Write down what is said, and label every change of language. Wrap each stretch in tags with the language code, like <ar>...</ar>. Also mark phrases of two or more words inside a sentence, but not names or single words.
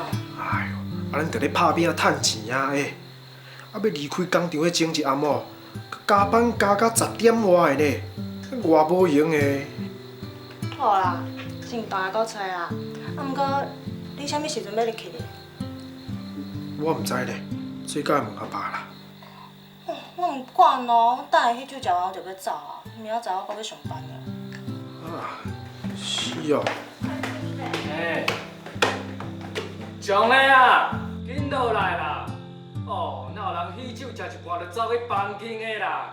<nan>哎呦，啊咱伫咧拍拼趁钱啊，啊要离开工厂迄前一暗哦，加班加到10点外的呢，偌无用的。好啦。先放个菜啊！啊，毋过你啥物时阵要入去哩？我毋知咧，这该问阿爸啦。我毋管咯，等下去酒食完我就要走啊，明仔载我阁要上班了。啊，是哦。上来啊，紧落来啦！哦，哪有人喜酒食一半就走去房间的啦？</nan>